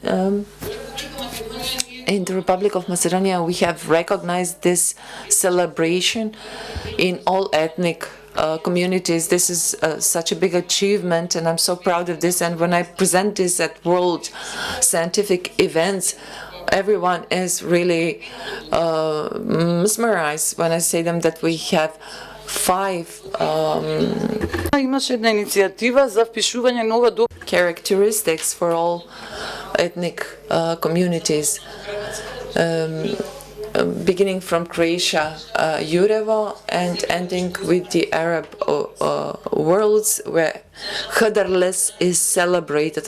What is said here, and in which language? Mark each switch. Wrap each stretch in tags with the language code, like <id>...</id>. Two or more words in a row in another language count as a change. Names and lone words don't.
<en>In the Republic of Macedonia, we have recognized this celebration in all ethnic communities. This is such a big achievement, and I'm so proud of this. And when I present this at world scientific events, everyone is really mesmerized when I say them that we have 5</en> <mk>Имаше една иницијатива за впишување нова</mk> <en>characteristics for all ethnic communities. Beginning from Croatia, Jurevo, and ending with the Arab worlds, where Hıdrellez is celebrated.</en>